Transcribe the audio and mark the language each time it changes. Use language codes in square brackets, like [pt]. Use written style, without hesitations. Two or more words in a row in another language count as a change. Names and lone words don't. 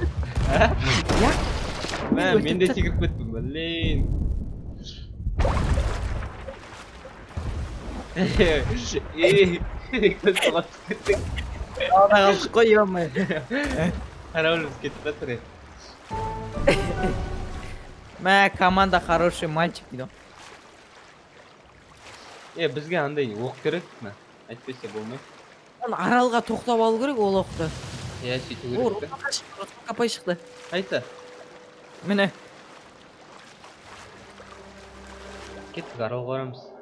[kk] Мен де секіріп кеттім, блин. Көз соға түсіп кеттік. Ада қалдық қой, емай. Қарауылымыз кетіп жатыр. Команда [ru] хороший мальчик [kk] дейді. Бізге андай оқ керек, айтпесе болмай. Оны аралға тоқтап алу керек ол оқты. Сөйту керек. Рұсқа қапай шықты. Айта. Міне. Кеттік, аралға барамыз.